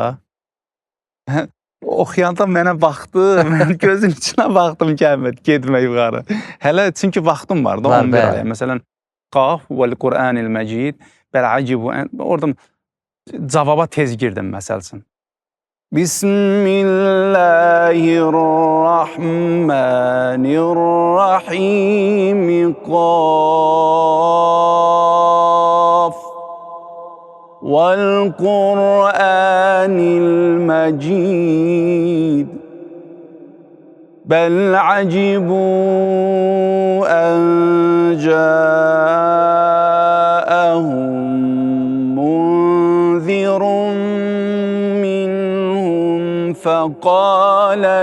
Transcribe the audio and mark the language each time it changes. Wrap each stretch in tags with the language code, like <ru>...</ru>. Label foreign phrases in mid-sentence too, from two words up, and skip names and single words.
<az>Oxuyanda mənə baxdı, mən gözün içinə baxdım ki, Əhməd, getmə yuxarı. Hələ çünki vaxtım vardı, 11 aya. Məsələn,</az> <ar>ق والقرآن المجيد، بل عجبوا,</ar> <az>oradan cavaba tez girdim, məsəl üçün.</az> <ar>بسم الله الرحمن الرحيم، ق وَالْقُرْآنِ الْمَجِيدِ بَلْ عَجِبُوا أَنْ جَاءَهُمْ مُنْذِرٌ مِّنْهُمْ فَقَالَ</ar>